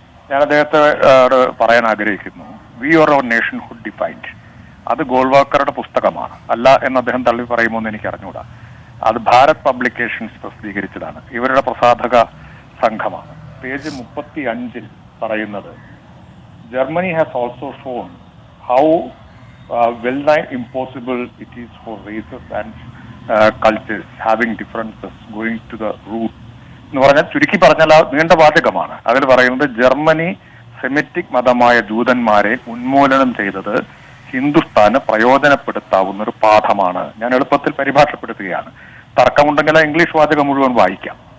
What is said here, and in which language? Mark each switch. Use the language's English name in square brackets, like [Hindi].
[Malayalam] ഞാൻ അദ്ദേഹത്തെ പറയാൻ ആഗ്രഹിക്കുന്നു, V or our nationhood defined, അത് ഗോൾവാക്കറുടെ പുസ്തകമാണ്, അല്ല എന്ന് അദ്ദേഹം തള്ളി പറയുമോ എന്ന് എനിക്ക് അറിഞ്ഞുകൂടാ. അത് ഭാരത് പബ്ലിക്കേഷൻസ് പ്രസിദ്ധീകരിച്ചതാണ്, ഇവരുടെ പ്രസാധക സംഘമാണ്. പേജ് 35 പറയുന്നത്, [English] Germany has also shown how well nigh impossible it is for races and cultures having differences going to the root [Malayalam] എന്ന് പറഞ്ഞാൽ, ചുരുക്കി പറഞ്ഞാൽ നീണ്ട വാചകമാണ്. അതിൽ പറയുന്നത് ജർമ്മനി സെമിറ്റിക് മതമായ ജൂതന്മാരെ ഉന്മൂലനം ചെയ്തത് ഹിന്ദുസ്ഥാന് പ്രയോജനപ്പെടുത്താവുന്ന ഒരു പാഠമാണ്. ഞാൻ എളുപ്പത്തിൽ പരിഭാഷപ്പെടുത്തുകയാണ്, തർക്കമുണ്ടെങ്കിൽ ഇംഗ്ലീഷ് വാചകം മുഴുവൻ വായിക്കാം.